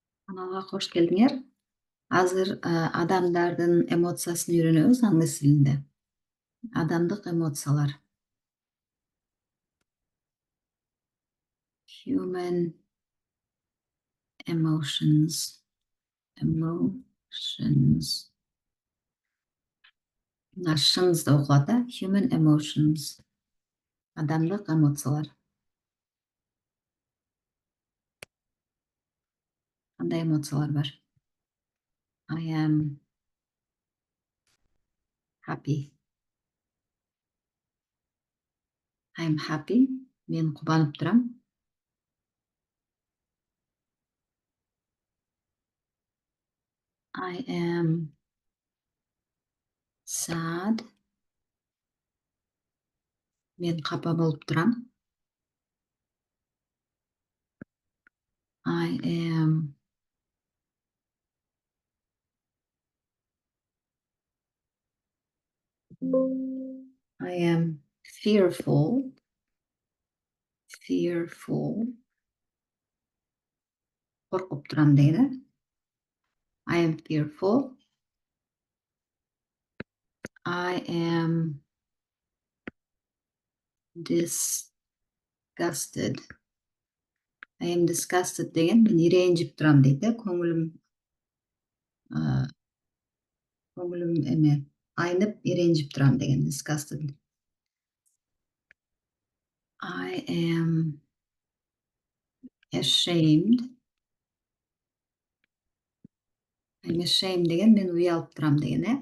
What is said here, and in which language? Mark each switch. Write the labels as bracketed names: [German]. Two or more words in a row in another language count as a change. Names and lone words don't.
[Kyrgyz] Каналга кош келдиңер. Азыр адамдардын эмоциясын үйрөнөбүз англис тилинде. Адамдык эмоциялар. [English] Human emotions. Emotions. [Kyrgyz] Мына шыныз да окулат да. [English] Human emotions. [Kyrgyz] Адамдык эмоциялар. Кандай эмоциялар бар? [English] I am happy. I am happy. [Kyrgyz] Мен кубанып турам. [English] I am sad. [Kyrgyz] Мен капа болуп турам. [English] I am fearful. Fearful. [Kyrgyz] Коркуп турам дегени. [English] I am fearful. I am disgusted. I am disgusted [Kyrgyz] деген мен иренжип турам дейт да. Көңүлүм эме айнып иренжип турам деген disgusted. [English] I am ashamed. I'm ashamed [Kyrgyz] деген мен уялып турам деген э.